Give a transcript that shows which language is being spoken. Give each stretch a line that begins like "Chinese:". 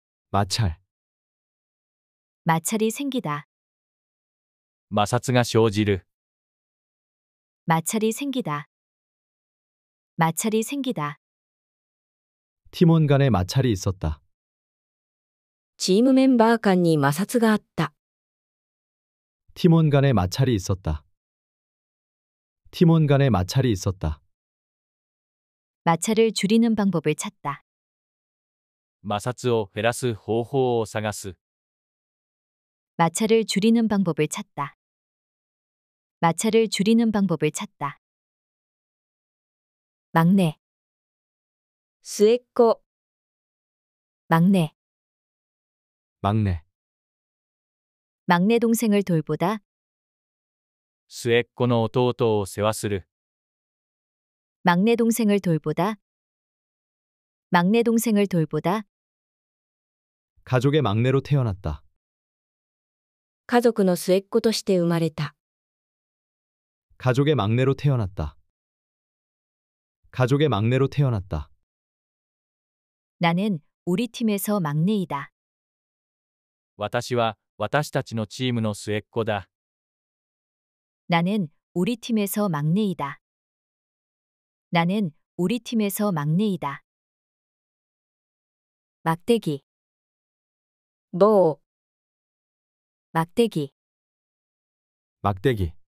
Korean: 마찰. 마찰이 생기다.
Japanese: 摩擦が生じる。
Korean: 마찰이 생기다. 마찰이 생기다. 팀원 간에 마찰이 있었다.
Japanese: チームメンバー間に摩擦があった。
Korean: 팀원 간에 마찰이 있었다. 팀원 간에 마찰이 있었다. 마찰을 줄이는 방법을 찾다.
Japanese: 摩擦を減らす方法を探す。
Korean: 마찰을 줄이는 방법을 찾다. 마찰을 줄이는 방법을 찾다. 막내,
Japanese: 末っ子。
Korean: 막내, 막내. 막내 동생을 돌보다.
Japanese: 末っ子の弟を世話する。
Korean: 막내 동생을 돌보다. 막내 동생을 돌보다. 가족의 막내로 태어났다.
Japanese: 家族の末っ子として生まれた。
Korean: 가족의 막내로 태어났다. 가족의 막내로 태어났다. 나는 우리 팀에서 막내이다.
Japanese: 私は私たちのチームの末っ子だ。
Korean: 나는 우리 팀에서 막내이다. 나는 우리 팀에서 막내이다. 막대기,
Japanese: 棒。
Korean: 막대기, 막대기.